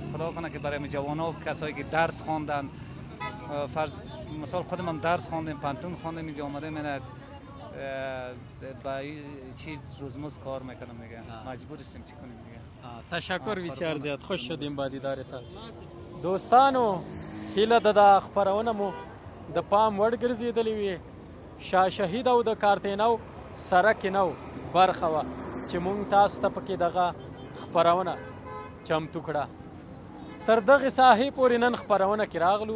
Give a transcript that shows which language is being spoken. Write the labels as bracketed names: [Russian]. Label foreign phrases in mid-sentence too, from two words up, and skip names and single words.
[Persian] خدا کنه که برای جوانان و کسایی که درس خواندن، فرض مثال خودم هم درس خواندیم، پانتون خواندیم، اینجا آمده میند با این چیز روزمز کار میکنم دیگه. مجبور هستیم چی کنیم دیگه. تشکر بسیار زیاد. خوش شدیم با دیدارتان. [Pashto] دوستانو هیله ده د خپرونه مو د پام وړ ګرځېدلې وي. شاه شهید او د کارتینو سره کې نو برخه وه چې مونږ تاسو ته پکې دغه خپرونه چمتو کړه. تر دغې ساحې پورې نن خپرونه کې راغلو.